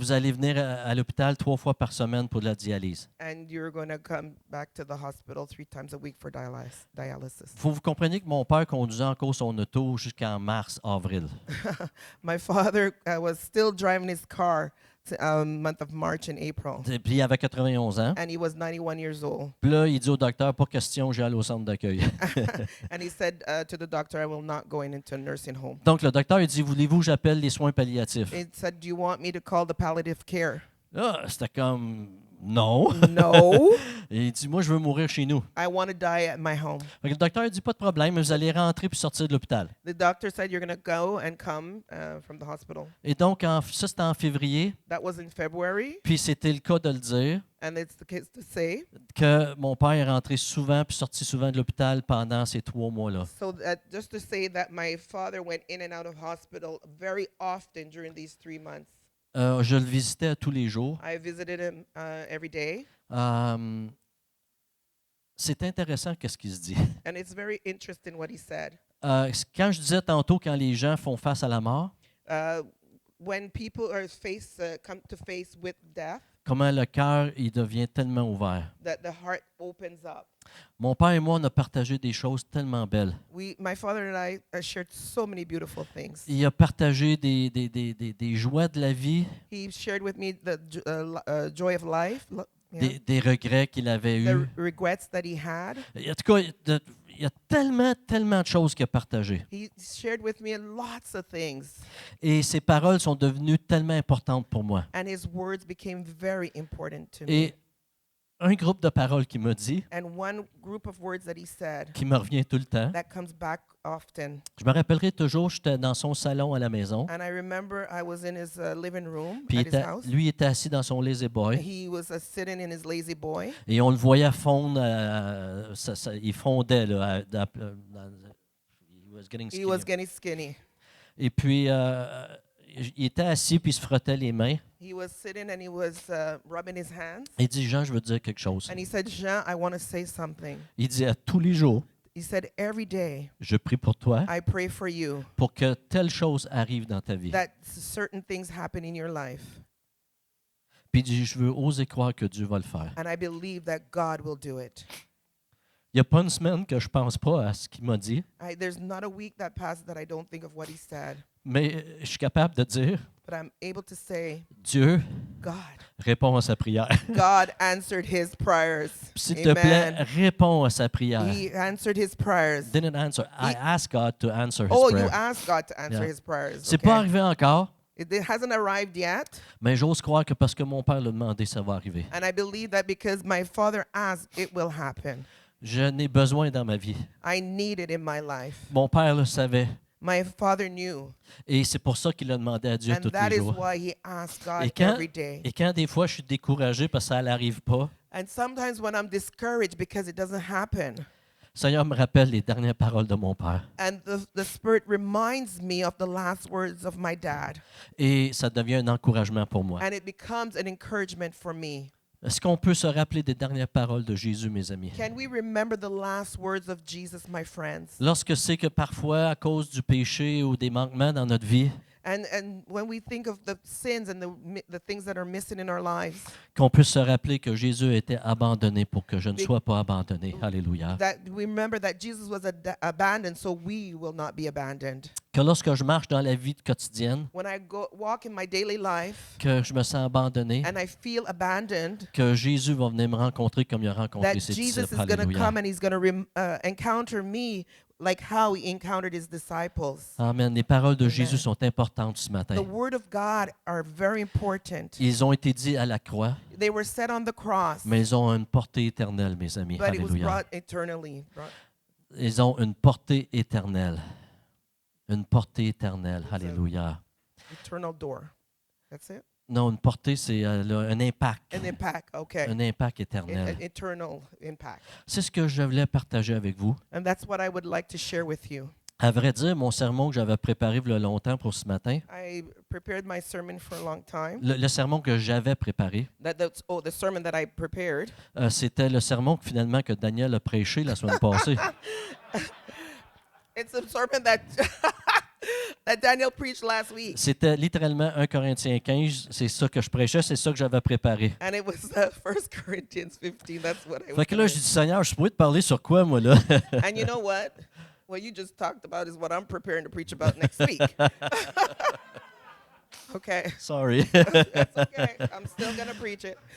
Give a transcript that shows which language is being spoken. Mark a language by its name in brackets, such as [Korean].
[French] vous allez venir à l'hôpital 3 fois par semaine pour de la dialyse. [English] and you're going to come back to the hospital 3 times a week for dialysis. [French] Il faut vous compreniez que mon père conduisait encore son auto jusqu'en mars, avril. [English] My father was still driving his car to month of March and April, [French] Et puis il avait 91 ans. [English] and he was 91 years old. [French] Puis là, il dit au docteur, pas question, j'ai allé au centre d'accueil. [English] And he said to the doctor, I will not go into a nursing home. [French] Donc le docteur, il dit, voulez-vous que j'appelle les soins palliatifs? [English] He said, do you want me to call the palliative care? [French] Là, c'était comme, non. [English] No, [French] Et il dit, moi, je veux mourir chez nous. [English] I want to die at my home. [French] Fait que le docteur dit, pas de problème, mais vous allez rentrer puis sortir de l'hôpital. [English] The doctor said you're going to go and come from the hospital. [French] Et donc, ça, c'était en février. [English] That was in February, [French] Puis c'était le cas de le dire, [English] and it's the case to say. [French] que mon père est rentré souvent puis sorti souvent de l'hôpital pendant ces 3 mois-là. [English] So just to say that my father went in and out of hospital very often during these 3 months. [French] Je le visitais tous les jours. [English] I visited him every day, [French] C'est intéressant qu'est-ce qu'il se dit. [English] and it's very interesting what he said. [French] Quand je disais tantôt, quand les gens font face à la mort, [English] When people are come to face with death, [French] comment le cœur il devient tellement ouvert. [English] that the heart opens up. [French] Mon père et moi, on a partagé des choses tellement belles. [English] My father and I shared so many beautiful things. [French] Il a partagé des joies de la vie, [English] He shared with me the joy of life, yeah, [French] des regrets qu'il avait [English] the [French] eus. [English] regrets that he had. [French] En tout cas, il y a tellement de choses qu'il a partagées. [English] He shared with me lots of things, [French] Et ses paroles sont devenues tellement importantes pour moi. [English] and his words became very important to me. [French] Et un groupe de paroles qui m'a dit, [English] and one group of words that he said [French] qui me revient tout le temps. [English] that comes back often. [French] Je me rappellerai toujours, j'étais dans son salon à la maison, [English] And I remember I was in his living room [French] puis [English] at his house. [French] lui il était assis dans son lazy boy, [English] He was sitting in his lazy boy, [French] et on le voyait fondre, il fondait, là, [English] he was getting he was skinny. getting skinny. [French] Et puis, il était assis, puis il se frottait les mains. [English] He was sitting and he was rubbing his hands. [French] Il dit, Jean, je veux te dire quelque chose. [English] And he said, Jean, I want to say something. [French] Il dit, à tous les jours, [English] He said, every day [French] je prie pour toi, [English] I pray for you [French] pour que telle chose arrive dans ta vie. [English] that certain things happen in your life. [French] Puis il dit, je veux oser croire que Dieu va le faire. [English] And I believe that God will do it. [French] Il n'y a pas une semaine que je ne pense pas à ce qu'il m'a dit, [English] There's not a week that passes that I don't think of what he said. [French] mais je suis capable de dire, [English] But I'm able to say, [French] Dieu [English] God. [French] répond à sa prière. [English] God answered his prayers. [French] S'il te plaît, [English] Amen. [French] réponds à sa prière. [English] He answered his prayers. Didn't answer. I asked God to answer his Oh, you prayer. asked God to answer Yeah. his prayers. [French] C'est [English] Okay. [French] pas arrivé encore, [English] It hasn't arrived yet. [French] mais j'ose croire que parce que mon père l'a demandé, ça va arriver. [English] And I believe that because my father asked, it will happen. [French] Je n'ai besoin dans ma vie. [English] I need it in my life. [French] Mon père le savait. [English] My father knew. [French] Et c'est pour ça qu'il a demandé à Dieu [English] And [French] tous [English] that [French] les [English] is [French] jours. [English] why he asked God [French] Et quand, [English] every day. [French] et quand des fois je suis découragé parce que ça n'arrive pas, [English] And sometimes when I'm discouraged because it doesn't happen, [French] le Seigneur me rappelle les dernières paroles de mon père. [English] and the Spirit reminds me of the last words of my dad, [French] Et ça devient un encouragement pour moi. [English] and it becomes an encouragement for me. [French] Est-ce qu'on peut se rappeler des dernières paroles de Jésus, mes amis? [English] Can we remember the last words of Jesus, my friends? [French] Lorsque c'est que parfois, à cause du péché ou des manquements dans notre vie, [English] And when we think of the sins and the things that are missing in our lives, [French] qu'on puisse se rappeler que Jésus était abandonné pour que je ne sois pas abandonné. Alléluia. [English] that we remember that Jesus was abandoned, so we will not be abandoned. [French] Que lorsque je marche dans la vie quotidienne, [English] When I walk in my daily life [French] que je me sens abandonné, [English] and I feel abandoned, [French] que Jésus va venir me rencontrer comme il a rencontré [English] that [French] ses [English] Jesus [French] disciples. [English] is going to [French] Alléluia. [English] come and he's going to encounter me like how he encountered his disciples. [French] Amen. Les paroles de [English] Amen. [French] Jésus sont importantes ce matin. [English] The word of God are very important. [French] Ils ont été dits à la croix, [English] They were set on the cross, [French] mais ils ont une portée éternelle, mes amis. [English] but it was [French] Alléluia. [English] brought eternally. [French] Ils ont une portée éternelle. Une portée éternelle. [English] It's a- [French] Alléluia. [English] Eternal door. That's it? [French] Non, une portée, c'est un impact. [English] An impact, okay. [French] Un impact [English] An [French] éternel. [English] eternal impact. [French] C'est ce que je voulais partager avec vous. [English] And that's what I would like to share with you. [French] À vrai dire, mon sermon que j'avais préparé il y a longtemps pour ce matin, [English] I prepared my sermon for a long time. [French] le sermon que j'avais préparé, [English] The sermon that I prepared. [French] c'était le sermon que finalement que Daniel a prêché la semaine passée. [English] It's a sermon that that Daniel preached last week. [French] C'était littéralement 1 Corinthiens 15. C'est ça que je prêchais, c'est ça que j'avais préparé. [English] And it was 1 Corinthians 15. That's what I was [French] Fait que là, je [English] gonna- [French] dis, Seigneur, je pourrais te parler sur quoi, moi, là? [English] And you know what? What you just talked about is what I'm preparing to preach about next week. Okay. Sorry. That's okay. I'm still going to preach it.